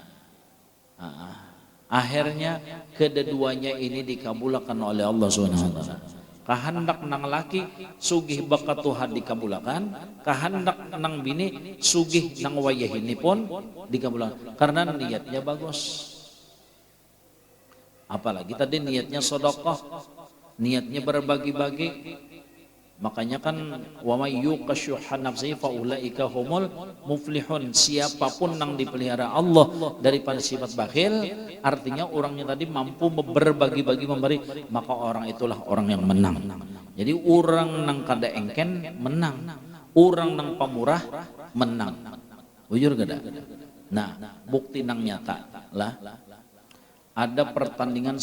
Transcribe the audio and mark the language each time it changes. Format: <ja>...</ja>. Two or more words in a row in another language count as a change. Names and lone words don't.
<bjn>akhirnya kedua-duanya ini dikabulkan oleh Allah SWT kahendak nang laki sugih bakat Tuhan dikabulkan kahendak nang bini sugih nang wayah ini pun dikabulkan karena niatnya bagus</bjn> <id>apalagi tadi niatnya sedekah niatnya berbagi-bagi makanya kan</id> <ar>ومن يوق شح نفسه فأولئك هم المفلحون</ar> <id>siapapun yang dipelihara Allah daripada sifat bakhil artinya orangnya tadi mampu berbagi-bagi memberi maka orang</id> <bjn>itulah orang yang menang jadi orang nang kada engken menang orang nang pamurah menang bujur kada nah bukti nang nyata lah ada pertandingan</bjn>